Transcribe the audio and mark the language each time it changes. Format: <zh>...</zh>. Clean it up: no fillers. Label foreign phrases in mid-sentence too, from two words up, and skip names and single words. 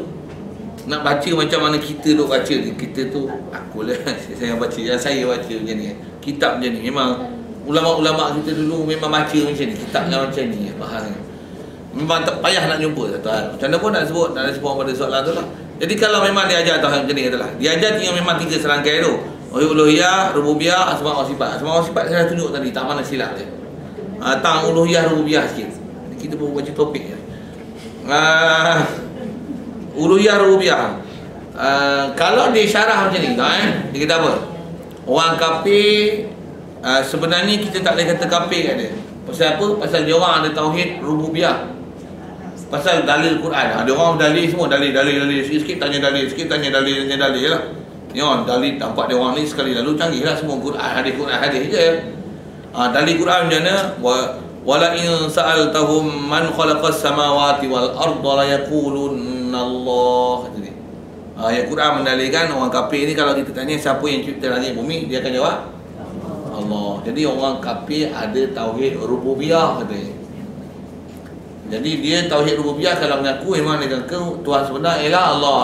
<ms>Nak baca macam mana kita duk baca ni. Kita tu akulah saya baca yang saya baca macam ni. Kitab macam ni memang ulama-ulama kita dulu memang baca macam ni. Kitabnya macam ni faham. Memang tak payah nak jumpa satu hal. Macam mana pun nak sebut, nak respon pada soalan tu lah. Jadi kalau memang dia ajar tauhid macam ni katalah. Dia ajar yang memang 3 serangkai tu. Uluhiyah, rububiyah, asma wa sifat. Asma wa sifat saya tunjuk tadi tak mana silap dia. Tang uluhiyah, rububiyah sikit. Kita pun baca topik je. Uluhiyah, rububiyah. Kalau dia syarah macam ni, dia kata apa? Orang kafir sebenarnya kita tak boleh kata kafir kat dia. Pasal apa? Pasal dia orang ada tauhid rububiyah. Pasal dalil Quran. Ada orang dalil semua, dalil sikit-sikit tanya dalil, sikit tanya dalil lah. Ni orang dalil nampak dia orang ni sekali lalu canggih lah semua Quran hadis je. Dalil Quran macam mana?</ms> <ar>ولئن سألتهم من خلق السماوات والأرض ليقولن الله.</ar> <ms>Kata dia. Ayat Quran mendalilkan orang kafir ni kalau kita tanya siapa yang cipta langit bumi, dia akan jawab Allah. Jadi orang kafir ada tauhid rububiyah katanya. Jadi dia tauhid rububiyah kalau mengaku memang dia kata Tuhan sebenar ialah Allah.</ms>